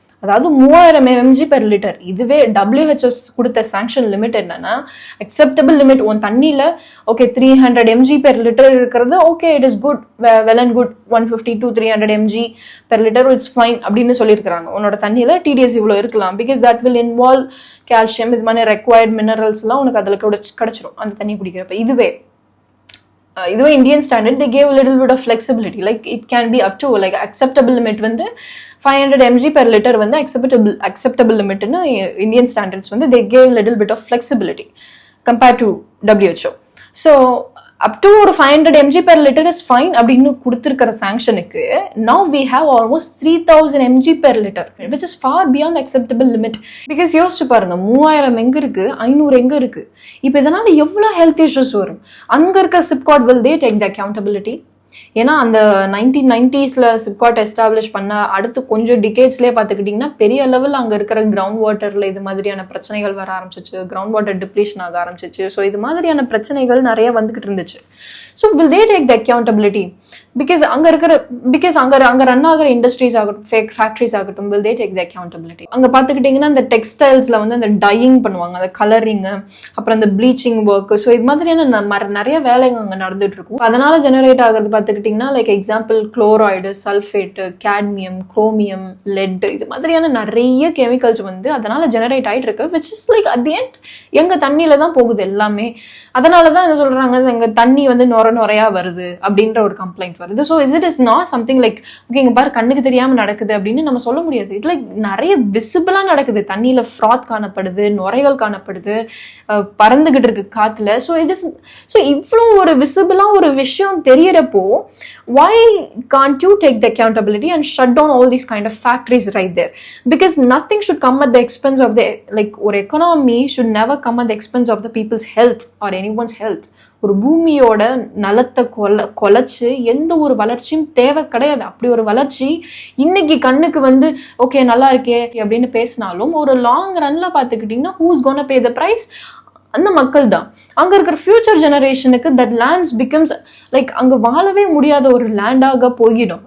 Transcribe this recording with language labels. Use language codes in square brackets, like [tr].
[ta] அதாவது 3000 mg per litre. இதுவே WHO கொடுத்த சாங்ஷன் லிமிட் என்னன்னா, அக்செப்டபிள் லிமிட் உன் தண்ணியில ஓகே 300 mg per லிட்டர் இருக்கிறது okay, [en] It is good, well and good. 150 to 300 mg per litre it's fine [ta] அப்படின்னு சொல்லியிருக்கிறாங்க. உன்னோட தண்ணியில டிடிஎஸ் இவ்வளோ இருக்கலாம், [en] because that will involve calcium, [ta] இது மாதிரி ரெக்வயர்ட் மினரல்ஸ்லாம் உனக்கு அதில் கிடைச்சிரும் அந்த தண்ணி குடிக்கிறப்ப. [en] இதுவே Indian standard they gave a little bit of flexibility, like it can be up to like acceptable limit வந்து 500 mg per liter வந்து acceptable limit ன்னு Indian standards வந்து they gave a little bit of flexibility compared to WHO. So up to ஒரு 500 mg per liter is fine [ta] அப்படின்னு கொடுத்திருக்கிற சாங்ஷனுக்கு [en] now we have almost 3000 mg per liter, which is far beyond acceptable limit. [ta] Because யோசிச்சு பாருங்க, 3000 எங்க இருக்கு, 500 எங்க இருக்கு. இப்போ இதனால எவ்வளவு ஹெல்த் இஷ்யூஸ் வரும். அங்க இருக்க [en] SIPCOT will they take the accountability? [ta] ஏன்னா அந்த 1990s சிப்காட் எஸ்டாப்ளிஷ் பண்ண அடுத்து கொஞ்சம் டிகேட்ஸ்லேயே பார்த்துக்கிட்டிங்கன்னா பெரிய லெவலில் அங்கே இருக்கிற கிரவுண்ட் வாட்டரில் இது மாதிரியான பிரச்சனைகள் வர ஆரம்பிச்சிச்சு, கிரவுண்ட் வாட்டர் டிப்ளீஷன் ஆக ஆரம்பிச்சிச்சு. ஸோ இது மாதிரியான பிரச்சனைகள் நிறைய வந்துகிட்டு இருந்துச்சு. [en] So will they take the accountability? Because அங்க run ஆகிற industries ஆகட்டும், ஃபேக் ஃபேக்ட்ரிஸ் ஆகட்டும், will they take the accountability? [ta] அங்க பாத்துக்கிட்டீங்கன்னா அந்த டெக்ஸ்டைல்ஸ்ல வந்து அந்த டையிங் பண்ணுவாங்க, அந்த கலரிங், அப்புறம் அந்த ப்ளீச்சிங் ஒர்க். ஸோ இது மாதிரியான நிறைய வேலைங்க அங்க நடந்துட்டு இருக்கும். அதனால ஜெனரேட் ஆகிறது பாத்துக்கிட்டீங்கன்னா like example chloride, sulphate, cadmium, chromium, let, இது மாதிரியான நிறைய கெமிக்கல்ஸ் வந்து அதனால ஜெனரேட் ஆயிட்டு இருக்கு. [en] which is like at the end [ta] எங்க தண்ணியில தான் போகுது எல்லாமே. அதனாலதான் என்ன சொல்றாங்க, எங்க தண்ணி வந்து நுரையா வருது அப்படின்ற ஒரு கம்ப்ளைண்ட் வருது. So [en] it is not something like [ta] okay இங்க பாரு கண்ணுக்கு தெரியாம நடக்குது அப்படின்னு நம்ம சொல்ல முடியாது. இது லைக் நிறைய விசிபிளா நடக்குது. தண்ணியில ஃப்ராத் காணப்படுது, நுரைகள் காணப்படுது, பறந்துகிட்டு இருக்கு காத்துல. [en] so [ta] இவ்வளோ ஒரு விசிபிளா ஒரு விஷயம் தெரியறப்போ [en] why can't you take the accountability and shut down all these kind of factories right there? Because nothing should come at the expense of the like or economy should never come at the expense of the people's health or anyone's health. [ta] ஒரு பூமியோட நலத்தை கொலைச்சு எந்த ஒரு வளர்ச்சியும் தேவை கிடையாது. அப்படி ஒரு வளர்ச்சி இன்னைக்கு கண்ணுக்கு வந்து ஓகே நல்லா இருக்கே அப்படின்னு பேசினாலும் ஒரு லாங் ரன்ல பாத்துக்கிட்டீங்கன்னா [en] who's gonna pay the price? [ta] அந்த மக்கள் தான். அங்க இருக்கிற ஃபியூச்சர் ஜெனரேஷனுக்கு [en] that lands becomes like [ta] அங்க வாழவே முடியாத ஒரு லேண்டாக போயிடும்.